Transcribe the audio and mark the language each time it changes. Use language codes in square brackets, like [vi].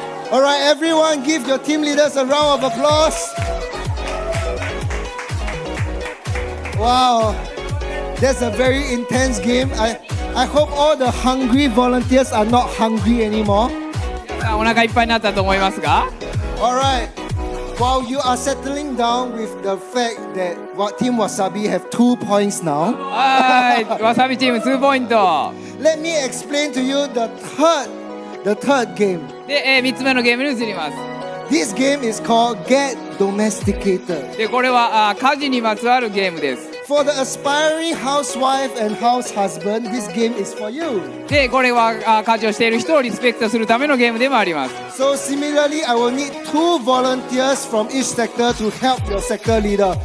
[en] All right, everyone, give your team leaders a round of applause. Wow, that's a very intense game. I hope all the hungry volunteers are not hungry anymore. [ja] お腹いっぱいになったと思いますが、 [en] All right, while you are settling down with the fact that Team Wasabi have 2 points now, [ja] はい、わさびチーム2ポイント [en] let me explain to you the third game. [ja] で、3つ目のゲームに移ります。 [en] This game is called Get Domesticated. [ja] で、これは家事にまつわるゲームです。 [en] For the aspiring housewife and house husband, this game is for you. [ja] で、これは家事をしている人をリスペクトするためのゲームでもあります。 [en] So similarly, I will need 2 volunteers from each sector to help your sector leader.